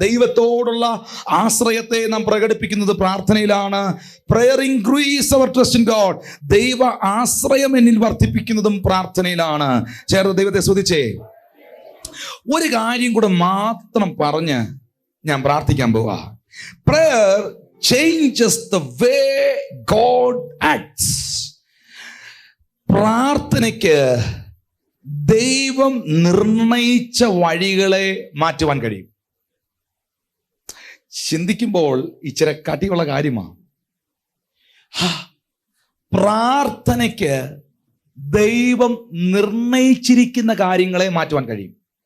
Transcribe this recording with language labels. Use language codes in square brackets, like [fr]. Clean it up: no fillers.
[ml] ദൈവത്തോടുള്ള ആശ്രയത്തെ നാം പ്രകടിപ്പിക്കുന്നത് പ്രാർത്ഥനയിലാണ്. [en] Prayer increase our trust in God. [ml] ദൈവ ആശ്രയം എന്നിൽ വർദ്ധിപ്പിക്കുന്നതും പ്രാർത്ഥനയിലാണ്. ചേർന്ന് ദൈവത്തെ സ്തുതിച്ചേ. ഒരു കാര്യം കൂടെ മാത്രം പറഞ്ഞ് ഞാൻ പ്രാർത്ഥിക്കാൻ പോവാ. [en] Prayer changes the way God acts. [ml] പ്രാർത്ഥനയ്ക്ക് ദൈവം നിർണയിച്ച വഴികളെ മാറ്റുവാൻ കഴിയും. ചിന്തിക്കുമ്പോൾ ഇച്ചിരി കട്ടിയുള്ള കാര്യമാണ്. പ്രാർത്ഥനയ്ക്ക് ദൈവം നിർണയിച്ചിരിക്കുന്ന കാര്യങ്ങളെ മാറ്റുവാൻ കഴിയും.